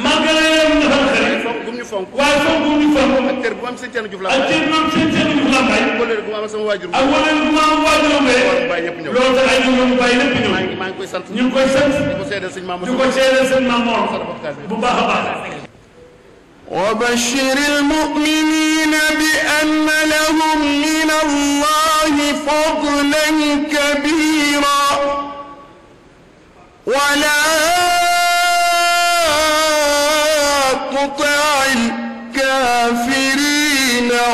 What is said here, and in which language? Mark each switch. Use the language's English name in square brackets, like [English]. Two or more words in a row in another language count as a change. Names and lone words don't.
[Wolof] malgré yaramam dafa nax. waaye fonk gum ñu fonk. waaye fonk gum ñu fonk. ak kër bu am sëñ Thierno Diouf la. ak kër bu am sëñ Thierno Diouf la mbay. wala bu ma am sama waajur. ak wala bu ma am waajuram bee. loolu tax ay ñoom bàyyi lépp ñëw. maa ngi koy sant. ñu ngi koy sant. di ko seedeel sëñ Mamadou. di ko seedeel sëñ Mamadou. bu baax a baax. [Arabic] وبشر المؤمنين بأن لهم من الله فضلا كبيرا ولا تطع الكافرين